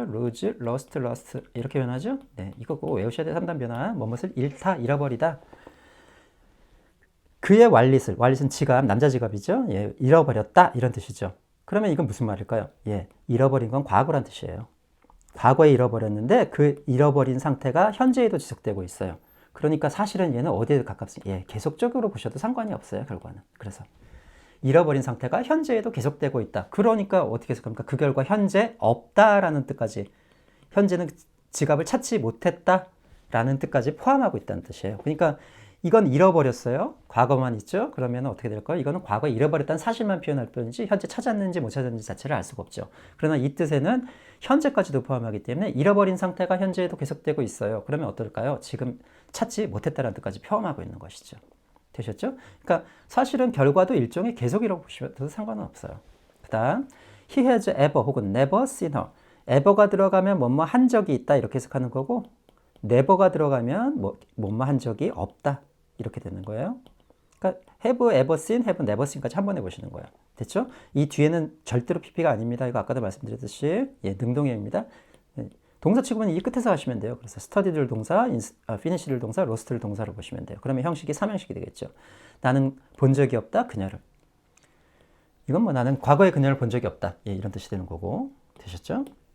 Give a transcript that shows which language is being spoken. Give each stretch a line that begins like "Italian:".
English: lose, lost, lost
Korean: 이렇게 변하죠? 네, 이거 꼭 외우셔야 돼요. 3단 변화. 무엇을 잃다, 잃어버리다. 그의 wallet은 지갑, 남자 지갑이죠? 잃어버렸다 이런 뜻이죠. 그러면 이건 무슨 말일까요? 잃어버린 건 과거란 뜻이에요. 과거에 잃어버렸는데 그 잃어버린 상태가 현재에도 지속되고 있어요. 그러니까 사실은 얘는 어디에 가깝습니까? 계속적으로 보셔도 상관이 없어요, 결과는. 그래서 잃어버린 상태가 현재에도 계속되고 있다. 그러니까 어떻게 해석합니까? 그 결과 현재 없다라는 뜻까지, 현재는 지갑을 찾지 못했다라는 뜻까지 포함하고 있다는 뜻이에요. 그러니까 이건 잃어버렸어요. 과거만 있죠. 그러면 어떻게 될까요? 이거는 과거에 잃어버렸다는 사실만 표현할 뿐이지 현재 찾았는지 못 찾았는지 자체를 알 수가 없죠. 그러나 이 뜻에는 현재까지도 포함하기 때문에 잃어버린 상태가 현재에도 계속되고 있어요. 그러면 어떨까요? 지금 찾지 못했다는 뜻까지 포함하고 있는 것이죠. 되셨죠? 그러니까 사실은 결과도 일종의 계속이라고 보셔도 상관은 없어요.
English: 그 다음 He has ever
Korean: 혹은
English: never seen her.
Korean: ever가 들어가면 뭐뭐 한 적이 있다 이렇게 해석하는 거고 never가 들어가면 뭐뭐 한 적이 없다 이렇게 되는 거예요. 그러니까
English: have ever seen, have never seen까지
Korean: 한 번 해보시는 거예요. 됐죠? 이 뒤에는 절대로 PP가 아닙니다. 이거 아까도 말씀드렸듯이 예, 능동형입니다. 예, 동사 취급은 이 끝에서 하시면 돼요. 그래서 studied를 동사, finished를 동사, lost를 동사로 보시면 돼요. 그러면 형식이 3형식이 되겠죠. 나는 본 적이 없다, 그녀를. 이건 뭐 나는 과거에 그녀를 본 적이 없다. 예, 이런 뜻이 되는 거고. 되셨죠?